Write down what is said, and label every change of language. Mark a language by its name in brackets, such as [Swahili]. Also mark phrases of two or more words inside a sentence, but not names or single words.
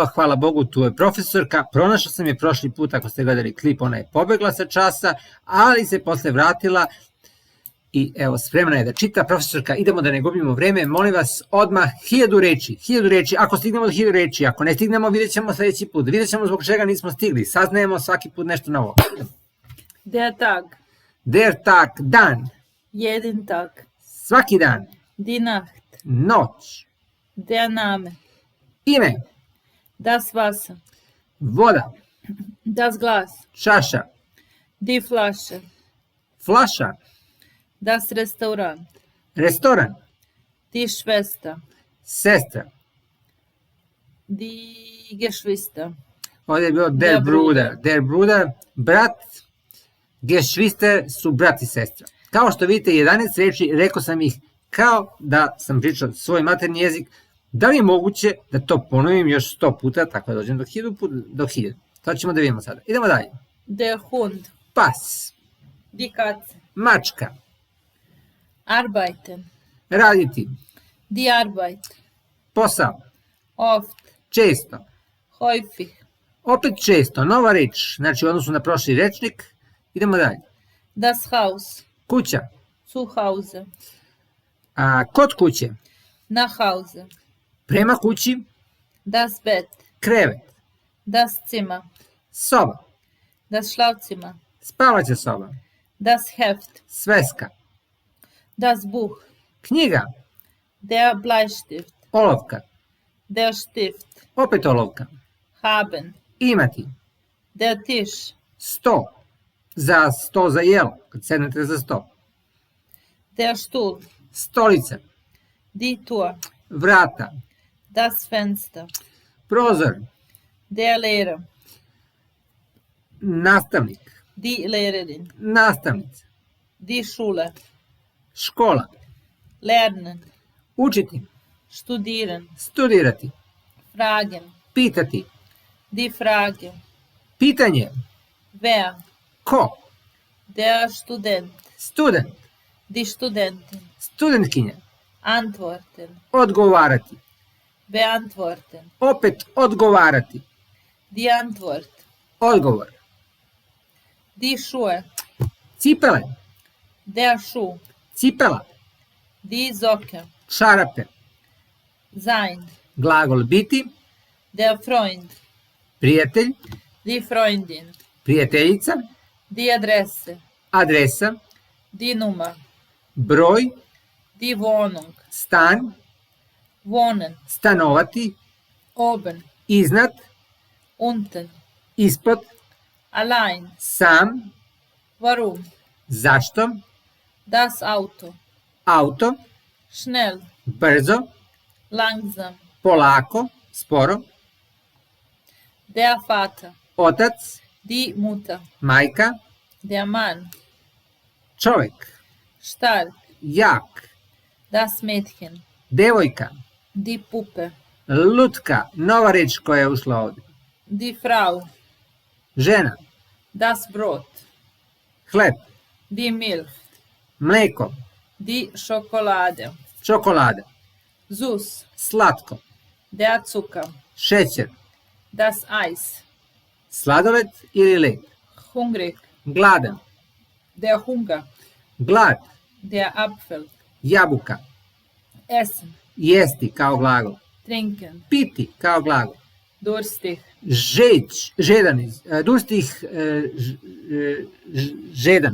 [Serbian] Hvala Bogu, tu je profesorka, pronašao sam je prošli put, ako ste gledali klip, ona je pobegla sa časa, ali se posle vratila i evo, spremna je da čita. Profesorka, idemo da ne gubimo vreme, molim vas, odmah 1000 reči, ako stignemo do 1000 reči, ako ne stignemo, vidjet ćemo sledeći put, vidjet ćemo zbog čega nismo stigli, saznajemo svaki put nešto novo. [German] Der Tag. Der Tag, dan. Jeden Tag. [Serbian] Svaki dan. [German] Die Nacht. [Serbian] Noć. [German] Der Name. [Serbian] Ime. [German] Das Wasser. [Serbian] Voda. [German] Das Glas. [Serbian] Čaša. [German] Die Flasche. [Serbian] Flaša. [German] Das Restaurant. [Serbian] Restoran. [German] Die Schwester. [Serbian] Sestra. [German] Die Geschwister. [Serbian] Ovdje je bilo [German] der Bruder. Der Bruder, [Serbian] brat. Geschwister su brat i sestra. Kao što vidite, 11 reči, rekao sam ih kao da sam pričao svoj materni jezik. Da li je moguće da to ponovim još 100 puta, tako da dođem do 1000? To ćemo da vidimo sada. Idemo dalje. [German] Der Hund. [Serbian] Pas. [German] Die Katze. [Serbian] Mačka. [German] Arbeiten. [Serbian] Raditi. [German] Die Arbeit. [Serbian] Posao. [German] Oft. [Serbian] Često. [German] Häufig. [Serbian] Opet često, nova reč, znači u odnosu na prošli rečnik. Idemo dalje. [German] Das Haus. [Serbian] Kuća. [German] Zu Hause. [Serbian] Kod kuće. [German] Nach Hause. [Serbian] Prema kući. [German] Das Bett. [Serbian] Krevet. [German] Das Zimmer. [Serbian] Soba. [German] Das Schlafzimmer. [Serbian] Spavaća soba. [German] Das Heft. [Serbian] Sveska. [German] Das Buch. [Serbian] Knjiga. [German] Der Bleistift. [Serbian] Olovka. [German] Der Stift. [Serbian] Opet olovka. [German] Haben. [Serbian] Imati. [German] Der Tisch. [Serbian] Sto. Sto za jelo, kad sednete za sto. [German] Der Stuhl. [Serbian] Stolica. [German] Die Tür. [Serbian] Vrata. [German] Das Fenster. [Serbian] Prozor. [German] Der Lehrer. [Serbian] Nastavnik. [German] Die Lehrerin. [Serbian] Nastavnica. [German] Die Schule. [Serbian] Škola. [German] Lernen. [Serbian] Učiti. [German] Studieren. [Serbian] Studirati. [German] Fragen. [Serbian] Pitati. [German] Die Frage. [Serbian] Pitanje. [German] Wer? [Serbian] Ko? [German] Der Student. [Serbian] Student. [German] Die Studentin. [Serbian] Studentkinja. [German] Antworten. [Serbian] Odgovarati. [German] Beantworten. [Serbian] Opet odgovarati. [German] Die Antwort. [Serbian] Odgovor. [German] Die Schuhe. [Serbian] Cipele. [German] Der Schuh. [Serbian] Cipela. [German] Die Socke. [Serbian] Čarape. [German] Sein. [Serbian] Glagol biti. [German] Der Freund. [Serbian] Prijatelj. [German] Die Freundin. [Serbian] Prijateljica. [German] Die Adresse. [Serbian] Adresa. [German] Die Nummer. [Serbian] Broj. [German] Die Wohnung. [Serbian] Stan. [German] Wohnen. [Serbian] Stanovati. [German] Oben. [Serbian] Iznad. [German] Unten. [Serbian] Ispod. [German] Allein. [Serbian] Sam. [German] Warum? [Serbian] Zašto? [German] Das Auto. [Serbian] Auto. [German] Schnell. [Serbian] Brzo. [German] Langsam. [Serbian] Polako. Sporo. [German] Der Vater. [Serbian] Otac. [German] Die Mutter. [Serbian] Majka. [German] Der Mann. [Serbian] Čovek. [German] Stark. [Serbian] Jak. [German] Das Mädchen. [Serbian] Devojka. [German] Die Puppe. [Serbian] Lutka. Nova reč koja je ušla ovdje. [German] Die Frau. [Serbian] Žena. [German] Das Brot. [Serbian] Hleb. [German] Die Milch. [Serbian] Mleko. [German] Die Schokolade. [Serbian] Čokolada. [German] Süß. [Serbian] Slatko. [German] Der Zucker. [Serbian] Šećer. [German] Das Eis. [Serbian] Sladoled ili led. [German] Hungrig. [Serbian] Gladan. [German] Der Hunger. [Serbian] Glad. [German] Der Apfel. [Serbian] Jabuka. [German] Essen. [Serbian] Jesti kao glagol. [German] Trinken. [Serbian] Piti kao glagol. [German] Durstig. [Serbian] Žedan. Durstig. Žedan.